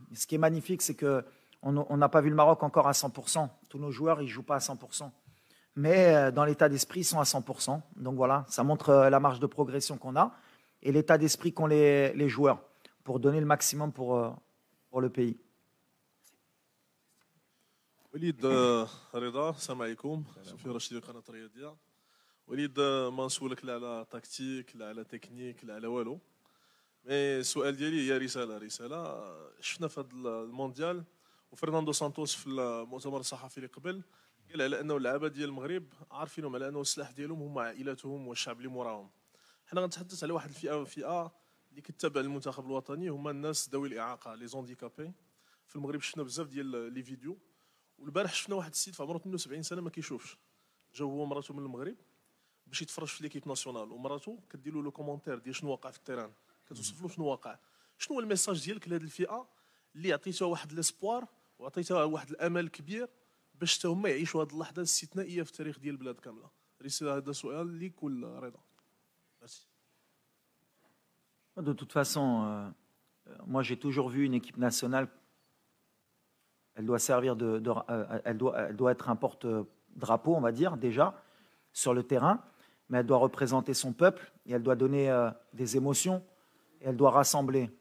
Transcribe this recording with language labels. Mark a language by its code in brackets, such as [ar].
[fr] Ce qui est magnifique, c'est qu'on n'a pas vu le Maroc encore à 100%. Tous nos joueurs, ils ne jouent pas à 100%. Mais dans l'état d'esprit, ils sont à 100%. Donc voilà, ça montre la marge de progression qu'on a et l'état d'esprit qu'ont les joueurs pour donner le maximum pour le pays. [ar] وليد رضا، السلام عليكم. سفير رشيد، قناة الرياضية. وليد ما نسولك لا على تكتيك لا على تكنيك لا على والو، مي السؤال ديالي هي رسالة. شفنا في هذا المونديال وفرناندو سانتوس في المؤتمر الصحفي اللي قبل قال على انه اللعابه ديال المغرب عارفينهم على انه السلاح ديالهم هما عائلاتهم والشعب اللي موراهم. حنا غنتحدث على واحد الفئه اللي كتتابع المنتخب الوطني، هما الناس ذوي الاعاقه لي زونديكابي. في المغرب شفنا بزاف ديال لي فيديو، والبارح شفنا واحد السيد في عمره 72 سنه ما كيشوفش، جا هو ومراته من المغرب باش يتفرج في ليكيب ناسيونال، ومراته كدير له لو كومونتير ديال شنو وقع في التيران، كتوصف له شنو وقع. شنو هو الميساج ديالك لهاد الفئه اللي عطيتها واحد ليسبوار وعطيتها واحد الامل كبير باش حتى هما يعيشوا هذه اللحظه الاستثنائيه في التاريخ ديال البلاد كامله؟ رساله، هذا سؤال ليك ولا رضا؟ ميرسي. [fr] De toute façon, moi j'ai toujours vu une équipe nationale, elle doit servir elle doit être un porte-drapeau, on va dire, déjà, sur le terrain, mais elle doit représenter son peuple et elle doit donner des émotions et elle doit rassembler.